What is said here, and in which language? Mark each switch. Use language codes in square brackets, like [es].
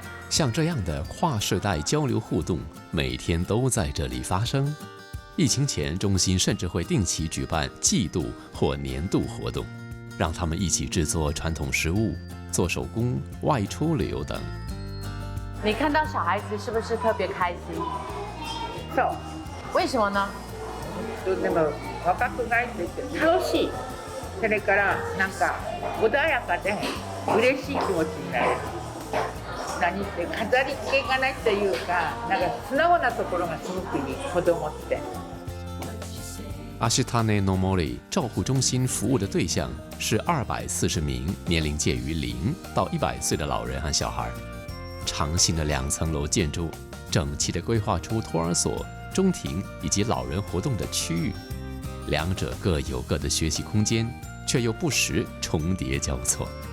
[zh] 像这样的跨世代交流互动，每天都在这里发生。疫情前，中心甚至会定期举办季度或年度活动，让他们一起制作传统食物、做手工、外出旅游等。你看到小孩子是不是特别开心？ [ja] そう。 [zh] 为什么呢？ [ja] でも若くないんですよ。楽しい。それからなんか穏やかで嬉しい気持ちになる。何って飾り付けがないというか、なんか素直なところがすごくいい子供って。 [zh] 阿西塔内诺莫里照护中心服务的对象是240名年龄介于0到100岁的老人和小孩。长形的2层楼建筑，整齐地规划出托儿所、中庭以及老人活动的区域，两者各有各的学习空间，却又不时重叠交错。